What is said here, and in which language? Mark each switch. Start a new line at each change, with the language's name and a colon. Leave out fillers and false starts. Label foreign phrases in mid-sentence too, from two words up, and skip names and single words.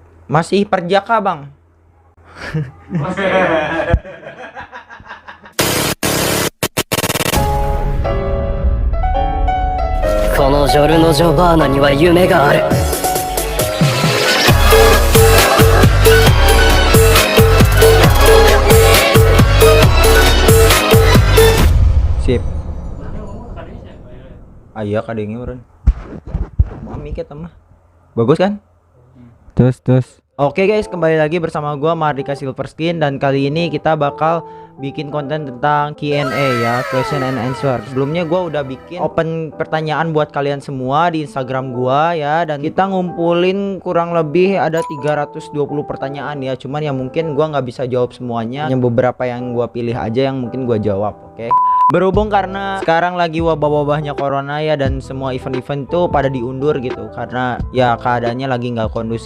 Indonesian: Masih perjaka bang.
Japanese: このジョルノ・ジョバーナには夢がある。
Indonesian: Sip. Ayah kadangnya meren. Mami kita mah. Bagus kan? Terus. Oke guys, kembali lagi bersama gua Mardika Silverskin, dan kali ini kita bakal bikin konten tentang Q&A ya,
English: question and answer.
Indonesian: Sebelumnya gua udah bikin open pertanyaan buat kalian semua di Instagram gua ya, dan kita ngumpulin kurang lebih ada 320 pertanyaan ya. Cuman ya mungkin gua nggak bisa jawab semuanya, hanya beberapa yang gua pilih aja yang mungkin gua jawab, oke? Berhubung karena sekarang lagi wabah-wabahnya corona ya, dan semua event-event tuh pada diundur gitu karena ya keadaannya lagi nggak kondusif.